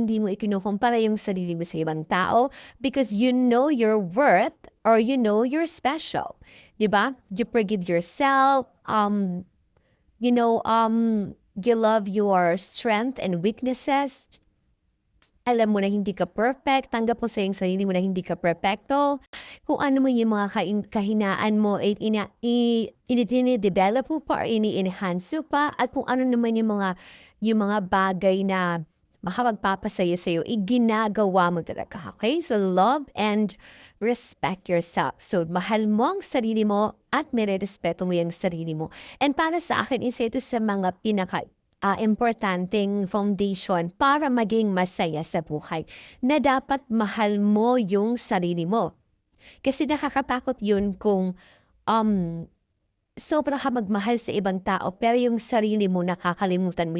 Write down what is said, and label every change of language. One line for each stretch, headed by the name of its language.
Filipino: Hindi mo ikinukumpara yung sarili mo sa ibang tao
English: because you know your worth or you know you're special.
Filipino: Diba?
English: You forgive yourself. You love your strength and weaknesses.
Filipino: Alam mo na hindi ka perfect. Tanggap mo sa iyong sarili mo na hindi ka perfecto. Kung ano mo yung mga kahinaan mo, ini-develop mo pa or ini-enhance mo pa. At kung ano naman yung mga bagay na makapagpapasaya sa'yo, ginagawa mo talaga. Okay?
English: So, love and respect yourself.
Filipino: So, mahal mo ang sarili mo at mere-respeto mo yung sarili mo. And para sa akin, isa ito sa mga importanteng foundation para maging masaya sa buhay na dapat mahal mo yung sarili mo. Kasi nakakatakot yun kung sobra ka magmahal sa ibang tao pero yung sarili mo nakakalimutan mo.